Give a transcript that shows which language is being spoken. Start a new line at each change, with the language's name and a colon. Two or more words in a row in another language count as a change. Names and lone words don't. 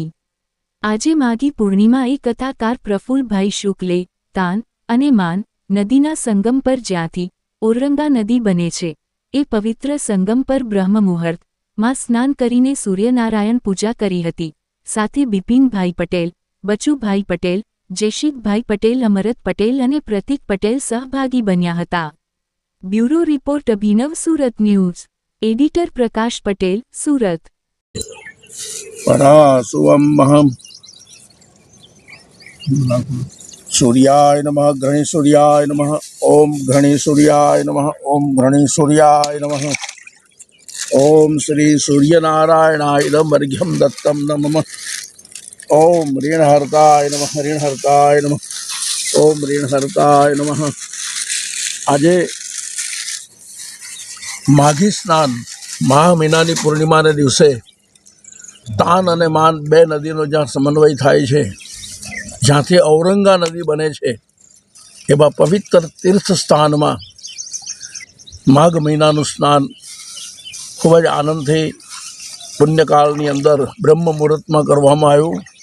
Gujarati: આજે માઘી પૂર્ણિમા એ કથાકાર પ્રફુલ્લભાઈ શુક્લે તાન અને માન નદીના સંગમ પર જ્યાંથી ઔરંગા નદી બને છે એ પવિત્ર સંગમ પર બ્રહ્મ મુહૂર્તમાં સ્નાન કરીને સૂર્યનારાયણ પૂજા કરી હતી। સાથે બિપિનભાઈ પટેલ, બચુભાઈ પટેલ, જયશીખભાઈ પટેલ, અમરત પટેલ અને પ્રતિક પટેલ સહભાગી બન્યા હતા।
English: bureau report
Gujarati: અભિનવ સુરત ન્યૂઝ, એડિટર પ્રકાશ પટેલ, સુરત।
Sanskrit: परासुवम्महं सूर्याय नमः घृणीसूर्याय नमः ओम घृणीसूर्याय नमः ओम घृणीसूर्याय नमः ओम श्री सूर्यनारायणाय इदमर्घ्यं दत्तं नमः ओम ऋणहर्ताय नमः ऋणहर्ताय नमः ओम ऋणहर्ताय नमः।
Gujarati: આજે માઘી સ્નાન મહા મહિનાની પૂર્ણિમાના દિવસે તાન અને માન બે નદીનો જ્યાં સમન્વય થાય છે, જ્યાંથી ઔરંગા નદી બને છે, એવા પવિત્ર તીર્થ સ્થાનમાં માઘ મહિનાનું સ્નાન ખૂબ જ આનંદથી પુણ્યકાળની અંદર બ્રહ્મ મુહૂર્તમાં કરવામાં આવ્યું।